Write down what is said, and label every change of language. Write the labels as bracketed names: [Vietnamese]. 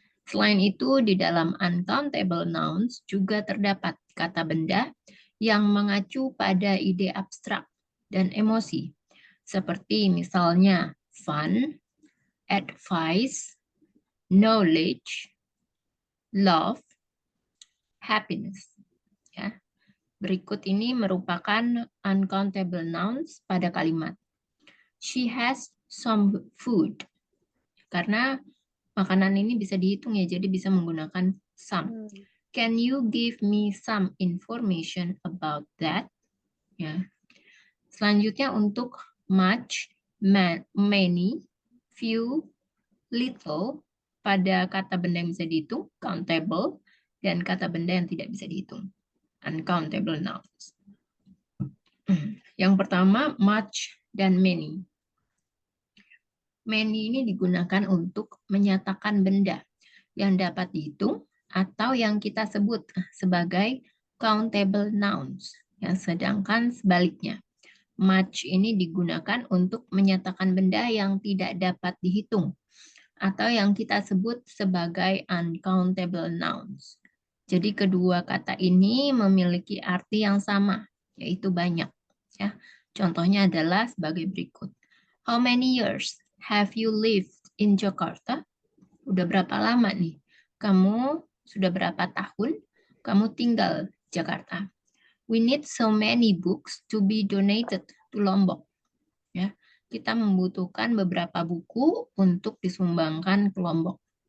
[Indonesian] Selain itu, di dalam uncountable nouns juga terdapat kata benda yang mengacu pada ide abstrak dan emosi, seperti misalnya fun, advice, knowledge, love, happiness. Ya. Berikut ini merupakan uncountable nouns pada kalimat. [English] She has some food. [Indonesian] Karena makanan ini bisa dihitung ya, jadi bisa menggunakan some. [English] Can you give me some information about that? [Indonesian] Ya. Selanjutnya untuk much, many, few, little pada kata benda yang bisa dihitung, countable, dan kata benda yang tidak bisa dihitung, uncountable nouns. Yang pertama, much dan many. Many ini digunakan untuk menyatakan benda yang dapat dihitung atau yang kita sebut sebagai countable nouns. Yang sedangkan sebaliknya, much ini digunakan untuk menyatakan benda yang tidak dapat dihitung atau yang kita sebut sebagai uncountable nouns. Jadi kedua kata ini memiliki arti yang sama, yaitu banyak. Ya. Contohnya adalah sebagai berikut. [English] How many years have you lived in Jakarta? [Indonesian] Udah berapa lama nih? Kamu sudah berapa tahun kamu tinggal di Jakarta? [English] We need so many books to be donated to Lombok. [Indonesian] Ya, kita membutuhkan beberapa buku untuk disumbangkan ke Lombok.